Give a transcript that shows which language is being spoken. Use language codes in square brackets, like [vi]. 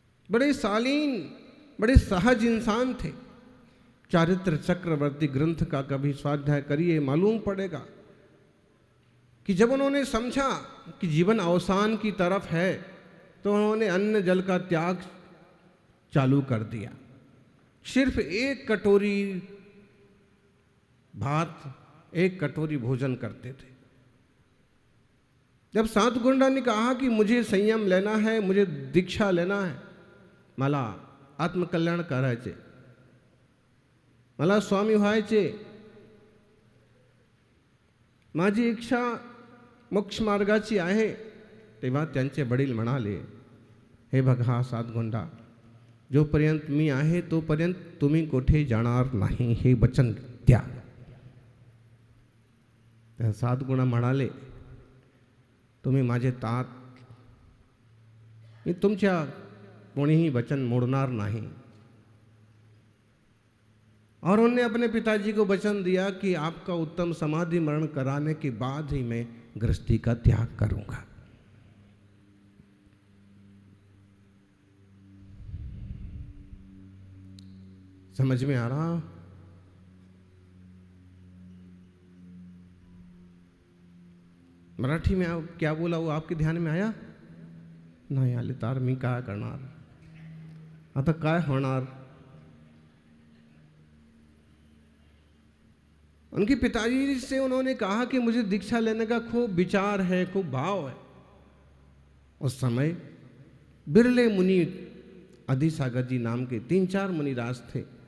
[hi] बड़े शालीन, बड़े सहज इंसान थे। चारित्र चक्रवर्ती ग्रंथ का कभी स्वाध्याय करिए, मालूम पड़ेगा कि जब उन्होंने समझा कि जीवन अवसान की तरफ है, तो उन्होंने अन्न जल का त्याग चालू कर दिया। सिर्फ एक कटोरी भात, एक कटोरी भोजन करते थे। जब सातगुंडा ने कहा कि मुझे संयम लेना है, [mr] मुझे दीक्षा लेना है, मला आत्मकल्याण करायचे, मला स्वामी व्हायचे, माझी इच्छा मोक्ष मार्गाची आहे, तेव्हा त्यांचे वडील म्हणाले, हे बघा सातगुंडा, जोपर्यंत मी आहे तोपर्यंत तुम्ही कुठे जाणार नाही, हे वचन द्या। सातगुणा म्हणाले, तुम्ही माझे तात, मी तुमच्या कोणीही वचन मोड़णार नहीं। [hi] और उन्होंने अपने पिताजी को वचन दिया कि आपका उत्तम समाधि मरण कराने के बाद ही मैं गृहस्थी का त्याग करूंगा। समझ में आ रहा? मराठी में आप क्या बोला वो आपके ध्यान में आया? [mr] नाही आले तर मी काय करणार, आता काय होणार? [hi] उनके पिताजी से उन्होंने कहा कि मुझे दीक्षा लेने का खूब विचार है, खूब भाव है। उस समय बिरले मुनि आदि सागर जी नाम के 3-4 मुनिराज थे।